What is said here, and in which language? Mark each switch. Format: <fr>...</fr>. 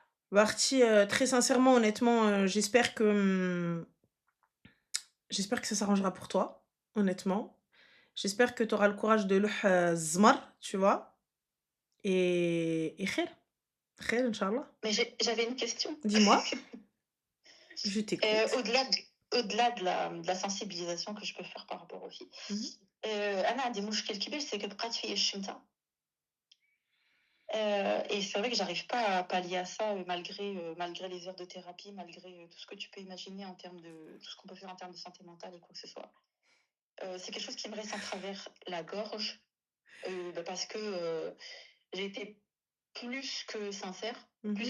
<fr>Barty, très sincèrement, honnêtement, j'espère que ça s'arrangera pour toi, honnêtement. J'espère que tu auras le courage de le zmar, tu vois. Et khair. Khair, Inch'Allah. Mais j'avais une question. Dis-moi, je t'écoute. Au-delà de la sensibilisation que je peux faire par rapport aux filles, Mhm.</fr> <ar>أنا عندي مشكل كبير</ar> <fr>c'est que</fr> <ar>بقات فيا الشمتة.</ar> <fr>Et c'est vrai que j'arrive pas à pallier à ça malgré les heures de thérapie, malgré tout ce que tu peux imaginer en termes de tout ce qu'on peut faire en termes de santé mentale et quoi que ce soit. C'est quelque chose qui me reste en travers la gorge parce que j'ai été plus que sincère, plus</fr>